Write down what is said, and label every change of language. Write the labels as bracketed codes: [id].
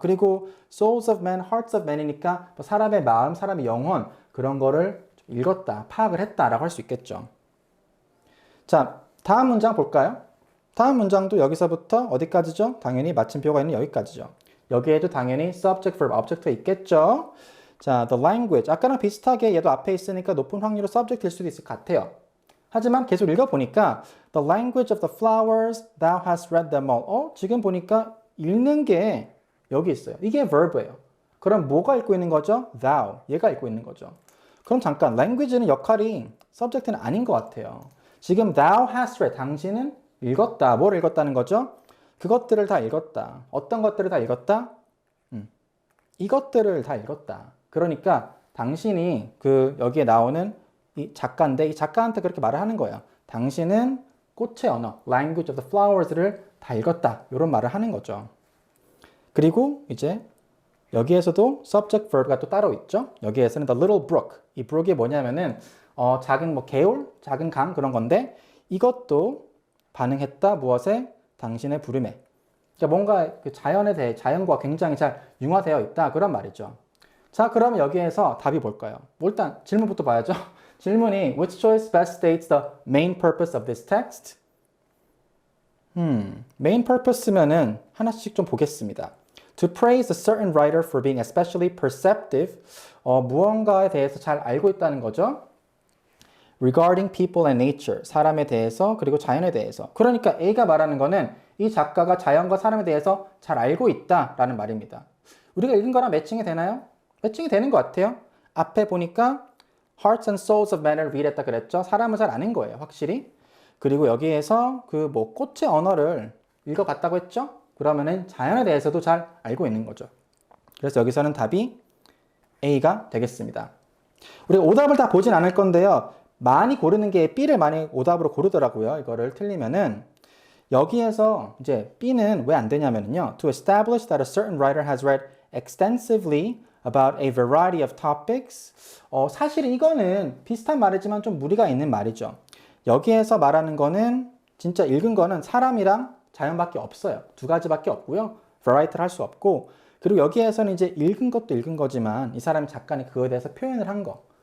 [ko] 그리고 [en] souls of men, hearts of men [ko] 이니까 뭐 사람의 마음, 사람의 영혼 그런 거를 읽었다, 파악을 했다라고 할 수 있겠죠. 자, 다음 문장 볼까요? 다음 문장도 여기서부터 어디까지죠? 당연히 마침표가 있는 여기까지죠. 여기에도 당연히 subject, verb, object가 있겠죠. 자, [en] the language. [ko] 아까랑 비슷하게 얘도 앞에 있으니까 높은 확률로 subject일 수도 있을 것 같아요. 하지만 계속 읽어보니까 [en] the language of the flowers, thou hast read them all. [ko] 지금 보니까 읽는 게 여기 있어요. 이게 verb예요. 그럼 뭐가 읽고 있는 거죠? thou. 얘가 읽고 있는 거죠. 그럼 잠깐, language는 역할이 subject는 아닌 것 같아요. 지금 [en] thou hast read, [ko] 당신은 읽었다. 뭘 읽었다는 거죠? 그것들을 다 읽었다. 어떤 것들을 다 읽었다? 이것들을 다 읽었다. 그러니까 당신이 여기에 나오는 이 작가인데 이 작가한테 그렇게 말을 하는 거예요. 당신은 꽃의 언어, [en] language of the flowers [ko] 를 다 읽었다. 이런 말을 하는 거죠. 그리고 이제 여기에서도 subject verb가 또 따로 있죠. 여기에서는 [en] the little brook. [ko] 이 brook이 뭐냐면은 작은 뭐 개울, 작은 강 그런 건데 이것도 반응했다. 무엇에? 당신의 부름에. 그러니까 뭔가 그 자연에 대해 자연과 굉장히 잘 융화되어 있다. 그런 말이죠. 자, 그럼 여기에서 답이 뭘까요? 일단 질문부터 봐야죠. 질문이 [en] which choice best states the main purpose of this text? [ko] main purpose면은 하나씩 좀 보겠습니다. [en] To praise a certain writer for being especially perceptive. [ko] 무언가에 대해서 잘 알고 있다는 거죠. [en] Regarding people and nature. [ko] 사람에 대해서 그리고 자연에 대해서. 그러니까 A가 말하는 거는 이 작가가 자연과 사람에 대해서 잘 알고 있다라는 말입니다. 우리가 읽은 거랑 매칭이 되나요? 매칭이 되는 것 같아요. 앞에 보니까 [en] Hearts and souls of men [ko] 을 read 했다 그랬죠. 사람을 잘 아는 거예요, 확실히. 그리고 여기에서 꽃의 언어를 읽어봤다고 했죠. 그러면은 자연에 대해서도 잘 알고 있는 거죠. 그래서 여기서는 답이 A가 되겠습니다. 우리가 오답을 다 보진 않을 건데요. 많이 고르는 게 B를 많이 오답으로 고르더라고요. 이거를 틀리면은 여기에서 이제 B는 왜 안 되냐면요. [en] To establish that a certain writer has read extensively about a variety of topics. [ko] 사실 이거는 비슷한 말이지만 좀 무리가 있는 말이죠. 여기에서 말하는 거는 진짜 읽은 거는 사람이랑 자연밖에 없어요. 두 가지밖에 없고요. variety를 할 수 없고 그리고 여기에서는 이제 읽은 것도 읽은 거지만 이 사람이 작가는 그거에 대해서 표현을 한 거.